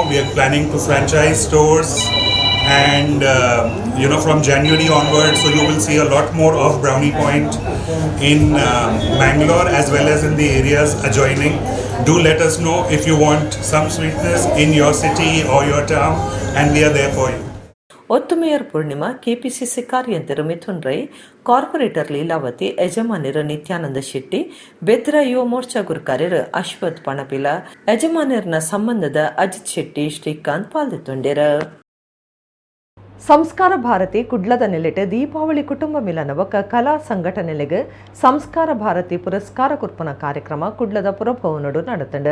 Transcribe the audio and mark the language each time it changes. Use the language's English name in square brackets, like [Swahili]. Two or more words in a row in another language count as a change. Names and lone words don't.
[English] We are planning to franchise stores and from January onwards, so you will see a lot more of Brownie Point in Bangalore as well as in the areas adjoining. Do let us know if you want some sweetness in your city or your town, and we are there for you. [Tulu] ಒತ್ತು ಮೇಯರ್ ಪೂರ್ಣಿಮಾ, ಕೆಪಿಸಿಸಿ ಕಾರ್ಯಂತರ ಮಿಥುನ್ ರೈ, ಕಾರ್ಪೊರೇಟರ್ ಲೀಲಾವತಿ, ಯಜಮಾನಿರ ನಿತ್ಯಾನಂದ ಶೆಟ್ಟಿ, ಬೆದ್ರ ಯುವ ಮೋರ್ಚಾ ಗುರುಕಾರ್ಯರು ಅಶ್ವಥ್ ಪಣಪಿಲ, ಯಜಮಾನಿರನ ಸಂಬಂಧದ ಅಜಿತ್ ಶೆಟ್ಟಿ, ಶ್ರೀಕಾಂತ್ ಪಾಲ್ದೊಂಡೇರ. ಸಂಸ್ಕಾರ ಭಾರತಿ ಕುಡ್ಲದ ನೆಲೆಟ್ ದೀಪಾವಳಿ ಕುಟುಂಬ ಮಿಲನವಕ ಕಲಾ ಸಂಘಟನೆಲೆಗೆ ಸಂಸ್ಕಾರ ಭಾರತಿ ಪುರಸ್ಕಾರ ಕುರ್ಪನ ಕಾರ್ಯಕ್ರಮ ಕುಡ್ಲದ ಪುರಭವನಡು ನಡೆತಂಡ.